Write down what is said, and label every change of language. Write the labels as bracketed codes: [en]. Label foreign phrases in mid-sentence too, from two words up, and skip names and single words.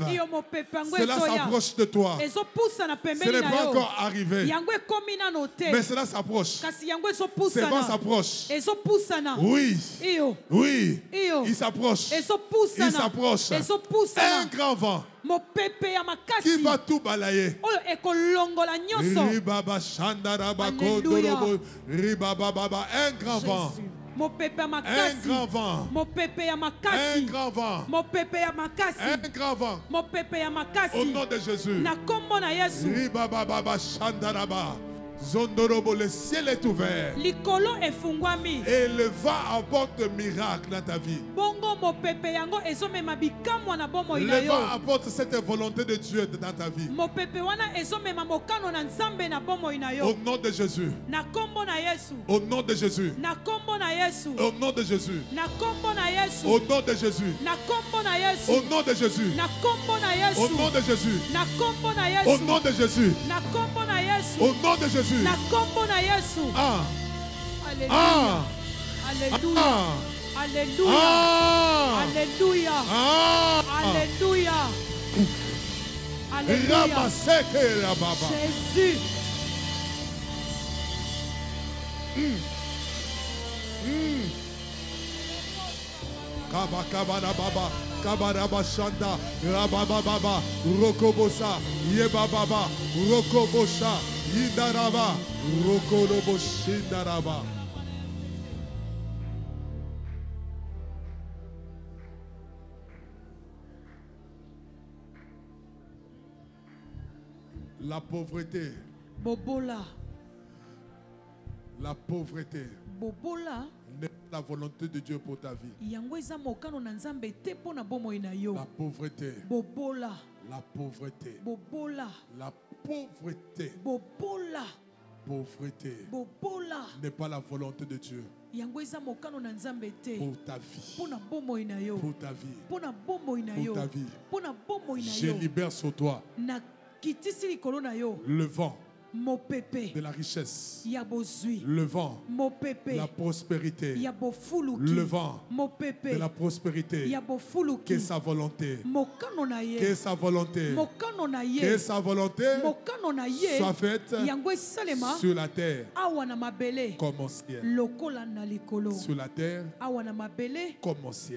[ln] Iyo mopepe yango [fr] Cela [ln] ezoya. [fr] s'approche de toi. [ln] Ezopusa na [fr] Ce [ln] pembeni [fr] n'est [ln] na [fr] pas [ln] yo. [fr] encore arrivé, [ln] Yango ekomi nano te. [fr] mais cela s'approche. [ln] Kasi yango [fr] Ce vent [ln] ezopusana. [fr] s'approche. [ln] Ezopusana. [fr] Oui, [ln] Iyo. [fr] oui, [ln] Iyo. [fr] il s'approche. [ln] Ezopusana. [fr] Il s'approche. [ln] Ezopusana. [fr] Un grand vent [ln] Mopepe ya [fr] qui [ln] makasi. [fr] va tout balayer. [ln] Oyo ekolongola nyonso. Ribaba shandaraba [fr] Alléluia. kondorobo ribaba baba. Un grand vent. Jésus. [ln] mopepe ya [fr] Un [ln] makasi, [fr] grand vent. [ln] mopepe ya [fr] Un [ln] makasi, [fr] grand vent. [ln] mopepe ya makasi, [fr] Un grand vent. [ln] mopepe ya [fr] Au [ln] makasi, [fr] nom de Jésus. [ln] na kombo na Yesu. Ribababa Shandaraba. Zondorobo, [fr] le ciel est ouvert. [ln] Likolo efungwami. [fr] Et le vent apporte miracle dans ta vie. [ln] Bongo mopepe yango ezomema bikamwa na bomoi na [fr] Le [ln] yo. [fr] vent apporte cette volonté de Dieu dans ta vie. [ln] Mopepe wana ezomema mokano na Nzambe na bomoi na yo. [fr] Au nom de Jésus. [ln] Na kombo na Yesu. [fr] Au nom de Jésus. [ln] Na kombo na Yesu. [fr] Au nom de Jésus. [ln] Na kombo na Yesu. [fr] Au nom de Jésus. [ln] Na kombo na Yesu. [fr] Au nom de Jésus. [ln] Na kombo na Yesu. [fr] Au nom de Jésus. [ln] Na kombo na Yesu. [fr] Au nom de Jésus. [ln] Na kombo na Yesu. [fr] Au nom de Jésus. [ln] Na kombo na Yesu. Ah. [fr] Alléluia. Ah. Alléluia. Ah. Alléluia. Ah. Alléluia. Ah. Alléluia. Alléluia. Ramaseke Rababa. Jésus. Kaba kabara baba, kabara bashanda, rababa baba, rokobosa, yeba baba, rokobosha, yidaraba, rokoloboshindaraba. La pauvreté, [ln] Bobola. [fr] la pauvreté [ln] Bobola. [fr] n'est pas la volonté de Dieu pour ta vie. [ln] Yango eza mokano na Nzambe te po na bomoi na yo. [fr] La pauvreté, [ln] Bobola. [fr] la pauvreté, [ln] Bobola. [fr] la pauvreté, [ln] Bobola. [fr] pauvreté [ln] Bobola. [fr] n'est pas la volonté de Dieu [ln] Yango eza mokano na Nzambe te. [fr] pour ta vie. [ln] Po na bomoi na yo. [fr] Pour ta vie. [ln] Po na bomoi na [fr] Pour [ln] yo. [fr] ta vie. [ln] Po na bomoi na [fr] Je [ln] yo. [fr] libère sur toi [ln] Na kitisi likolo na yo. [fr] le vent [ln] Mopepe. [fr] de la richesse, [ln] Ya bozwi. [fr] le vent [ln] Mopepe. [fr] de la prospérité, [ln] Ya bofuluki. [fr] le vent [ln] Mopepe. [fr] de la prospérité. [ln] Ya bofuluki. [fr] Que sa volonté, [ln] Mokano na [fr] que [ln] ye. [fr] sa volonté, [ln] Mokano na [fr] que [ln] ye. [fr] sa volonté [ln] Mokano na ye. [fr] soit faite [ln] Yango esalema. [fr] sur la terre [ln] Awa na mabele. [fr] comme au ciel. [ln] Lokola na likolo. [fr] Sur la terre [ln] Awa na mabele. [fr] comme au ciel.